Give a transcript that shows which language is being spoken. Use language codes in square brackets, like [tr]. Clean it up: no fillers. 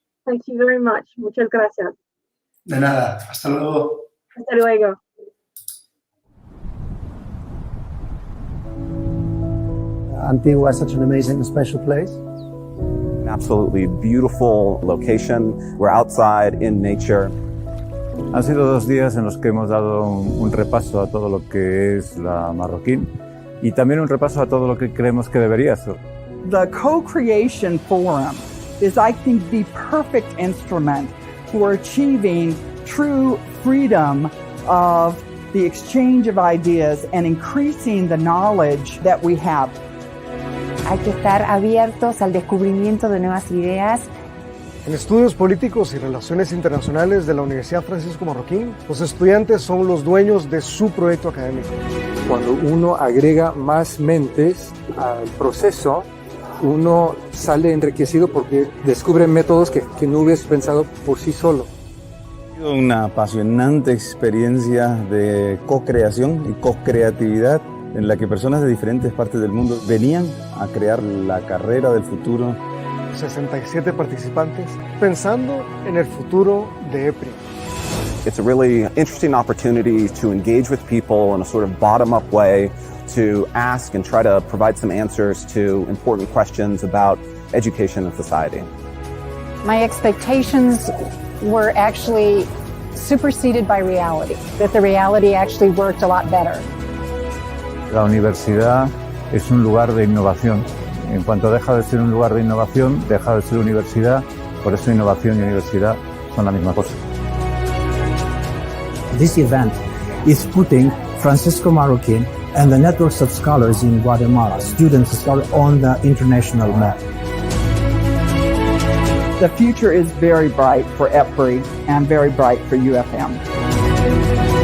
[en] Thank you very much. [es] Muchas gracias. De nada. Hasta luego. Hasta luego. [en] Antigua is such an amazing and special place. An absolutely beautiful location. We're outside in nature. [es] Han sido 2 días en los que hemos dado un repaso a todo lo que es la Marroquín y también un repaso a todo lo que creemos que debería ser. [en] The co-creation forum is, I think, the perfect instrument for achieving true freedom of the exchange of ideas and increasing the knowledge that we have. [es] Hay que estar abiertos al descubrimiento de nuevas ideas. En estudios políticos y relaciones internacionales de la Universidad Francisco Marroquín, los estudiantes son los dueños de su proyecto académico. Cuando uno agrega más mentes al proceso, uno sale enriquecido porque descubre métodos que no hubieras pensado por sí solo. Ha sido una apasionante experiencia de co-creación y co-creatividad en la que personas de diferentes partes del mundo venían a crear la carrera del futuro. 67 participantes pensando en el futuro de EPRI. [en] It's a really interesting opportunity to engage with people in a sort of bottom-up way, to ask and try to provide some answers to important questions about education and society. My expectations were actually superseded by reality, that the reality actually worked a lot better. [es] La universidad es un lugar de innovación. En cuanto deja de ser un lugar de innovación, deja de ser universidad. Por eso innovación y universidad son la misma cosa. [en] This event is putting Francisco Marroquín and the networks of scholars in Guatemala, students on the international map. The future is very bright for EPRI and very bright for UFM.